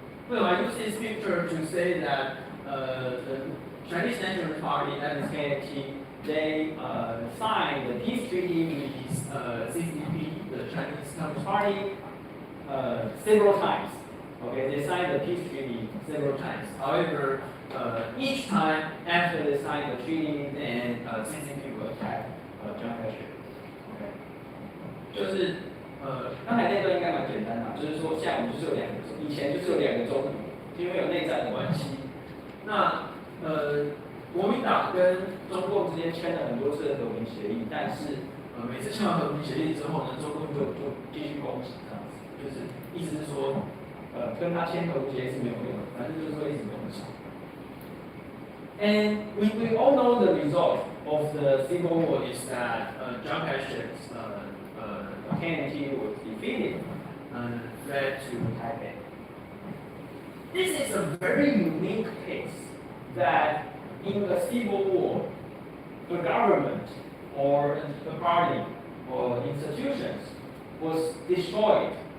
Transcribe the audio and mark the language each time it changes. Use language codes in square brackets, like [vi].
[en] Well, I use this picture to say that the Chinese National Party, that is KMT, they signed the peace treaty with CCP, the Chinese Communist Party, several times. Okay, they signed the peace treaty several times. However, each time after they signed the treaty, then CCP will attack Chiang Kai-shek. [zh] Okay， 就是刚才那段应该蛮简单的，就是说下午就是有两个，以前就是有两个总统，因为有内战的关系。那国民党跟中共之间签了很多次的和平协议，但是每次签完和平协议之后呢，中共就继续攻击这样子，就是意思是说，跟他签和平协议是没有用的，反正就是会一直攻击。 [en] And we all know the result of the Civil War is that Chiang Kai-shek's KMT was defeated and fled to Taipei. This is a very unique case that in a civil war, the government or the party or institutions was destroyed.